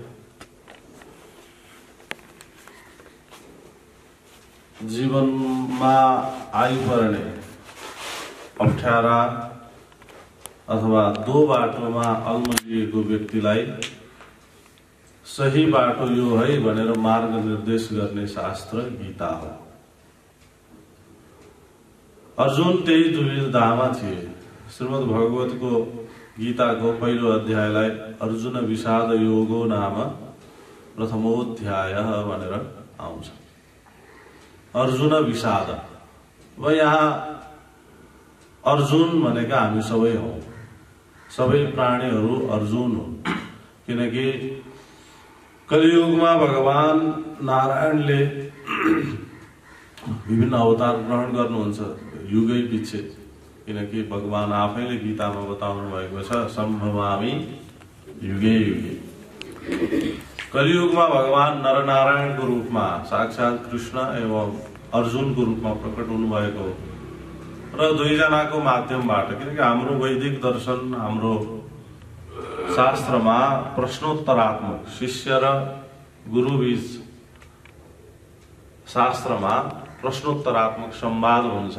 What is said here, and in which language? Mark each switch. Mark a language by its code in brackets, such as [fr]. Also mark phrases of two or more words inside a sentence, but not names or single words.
[ne] जीवनमा आइपर्ने अप्ठ्यारा अथवा दो बाटोमा अल्मलिएको व्यक्तिलाई सही बाटो यो है भनेर मार्ग निर्देश गर्ने शास्त्र गीता हो। अर्जुन त्यही दुविधामा थिए। श्रीमद् भगवतको गीताको पहिलो अध्यायलाई [sa] अर्जुन विषाद योगो नाम प्रथमोध्याय [ne] भनेर आउँछ। अर्जुन विषाद अब यहाँ अर्जुन भनेका हामी सबै हौं, सबै प्राणीहरू अर्जुन हुन्। किनकि कलियुगमा भगवान नारायणले विभिन्न अवतार ग्रहण गर्नुहुन्छ युगै पछि। किनकि भगवान आफैले गीतामा बताउनु भएको छ [sa] सम्भवामि युगे युगे। [ne] कलियुगमा भगवान नरनारायणको रूपमा साक्षात कृष्ण एवं अर्जुनको रूपमा प्रकट हुनुभएको र दुईजनाको माध्यमबाट, किनकि हाम्रो वैदिक दर्शन, हाम्रो शास्त्रमा प्रश्नोत्तरात्मक शिष्य र गुरुबीच शास्त्रमा प्रश्नोत्तरात्मक संवाद हुन्छ।